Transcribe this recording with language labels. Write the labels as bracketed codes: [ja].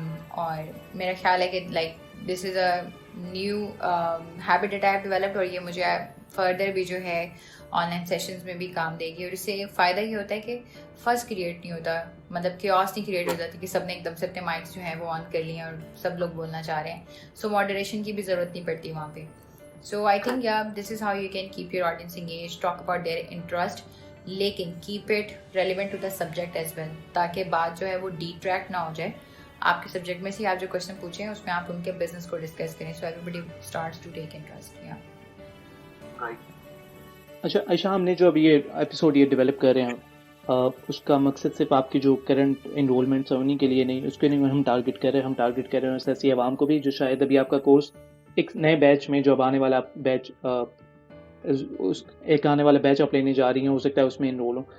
[ur] اور میرا خیال ہے کہ [en] like this is a new habit that I have developed, [ur] اور یہ مجھے فردر بھی جو ہے آن لائن سیشنز میں بھی کام دے گی. اور اس سے فائدہ یہ ہوتا ہے کہ فز کریٹ نہیں ہوتا, مطلب کیوس نہیں کریٹ ہو جاتی کہ سب نے ایک دم سے اپنے مائکس جو ہیں وہ آن کر لیے اور سب لوگ بولنا چاہ رہے ہیں. سو ماڈریشن کی بھی ضرورت نہیں پڑتی وہاں پہ. [en] So I think this is how you can keep your audience engaged, talk about their interest, [ur] لیکن [en] keep it relevant to the subject as well, [ur] تاکہ بات جو ہے وہ detract نہ ہو جائے آپ کے سبجیکٹ میں سے. آپ جو کوشچن پوچھیں اس میں آپ ان کے بزنس کو ڈسکس کریں, [en] so everybody starts to take interest. [ur] اچھا عائشہ, ہم نے جو ابھی یہ ایپیسوڈ یہ ڈیولپ کر رہے ہیں اس کا مقصد صرف آپ کی جو کرنٹ انرولمنٹس ہیں انہیں کے لیے نہیں, اس کے لیے ہم ٹارگٹ کر رہے ہیں ایسی عوام کو بھی جو شاید ابھی آپ کا کورس ایک نئے بیچ میں, جو اب آنے والا بیچ ایک آنے والا بیچ آپ لینے جا رہی ہیں, ہو سکتا ہے اس میں انرول ہوں.